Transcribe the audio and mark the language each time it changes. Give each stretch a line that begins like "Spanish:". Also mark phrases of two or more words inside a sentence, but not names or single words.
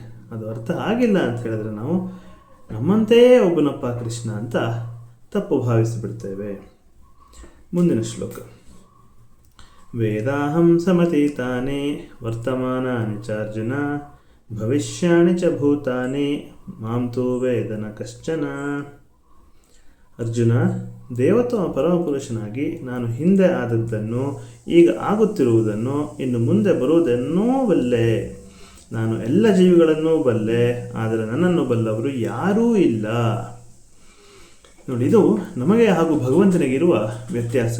Kannada: ಅದು ಅರ್ಥ ಆಗಿಲ್ಲ ಅಂತ ಹೇಳಿದ್ರೆ ನಾವು ನಮ್ಮಂತೆಯೇ ಒಬ್ಬನಪ್ಪ ಕೃಷ್ಣ ಅಂತ ತಪ್ಪು ಭಾವಿಸಿಬಿಡ್ತೇವೆ. ಮುಂದಿನ ಶ್ಲೋಕ.
Sanskrit: ವೇದಾಹಂ ಸಮತೀತಾನಿ ವರ್ತಮಾನಾನಿ ಚಾರ್ಜುನ ಭವಿಷ್ಯಾಣಿ ಚ ಭೂತಾನಿ ಮಾಂ ತು ವೇದ ನ ಕಶ್ಚನ.
Kannada: ಅರ್ಜುನ, ದೇವೋತ್ತಮ ಪರಮಪುರುಷನಾಗಿ ನಾನು ಹಿಂದೆ ಆದದ್ದನ್ನು, ಈಗ ಆಗುತ್ತಿರುವುದನ್ನು, ಇನ್ನು ಮುಂದೆ ಬರುವುದನ್ನೂ ಬಲ್ಲೆ. ನಾನು ಎಲ್ಲ ಜೀವಿಗಳನ್ನೂ ಬಲ್ಲೆ, ಆದರೆ ನನ್ನನ್ನು ಬಲ್ಲವರು ಯಾರೂ ಇಲ್ಲ. ನೋಡಿ, ಇದು ನಮಗೆ ಹಾಗೂ ಭಗವಂತನಿಗಿರುವ ವ್ಯತ್ಯಾಸ.